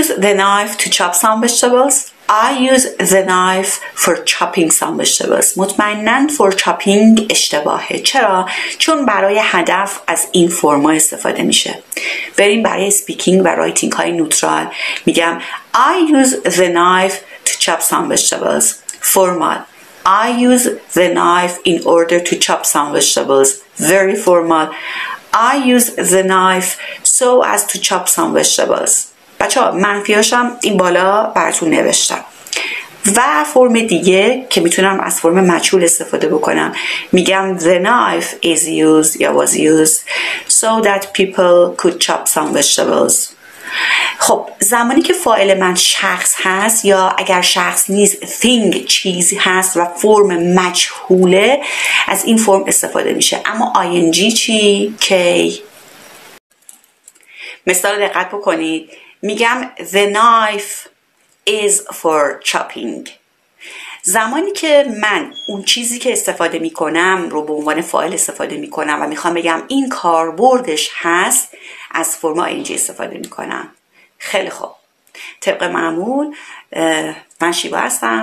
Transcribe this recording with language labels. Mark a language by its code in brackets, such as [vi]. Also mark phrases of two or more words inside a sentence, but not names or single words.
[en] the knife to chop some vegetables. I use the knife for chopping some vegetables. [fa] مطمئناً [en] for chopping [fa] اشتباهه. چرا؟ چون برای هدف از این فرما استفاده میشه. بریم برای speaking و رایتینگ های نوترال. میگم [en] I use the knife to chop some vegetables. Formal. I use the knife in order to chop some vegetables. Very formal. I use the knife so as to chop some vegetables. [fa] بچه‌ها منفیاشم این بالا براتون نوشتم. و فرم دیگه که میتونم از فرم مجهول استفاده بکنم میگم [en] the knife is used [fa] یا [en] was used so that people could chop some vegetables. [fa] خب زمانی که فاعل من شخص هست یا اگر شخص نیست thing چیزی هست و فرم مجهوله از این فرم استفاده میشه. اما ing چی؟ کی. مثال دقت بکنید. میگم [en] the knife is for chopping. [fa] زمانی که من اون چیزی که استفاده میکنم رو به عنوان فاعل استفاده میکنم و میخوام بگم این کاربردش هست از فرم ing استفاده میکنم. خیلی خوب. طبق معمول من شیوا هستم.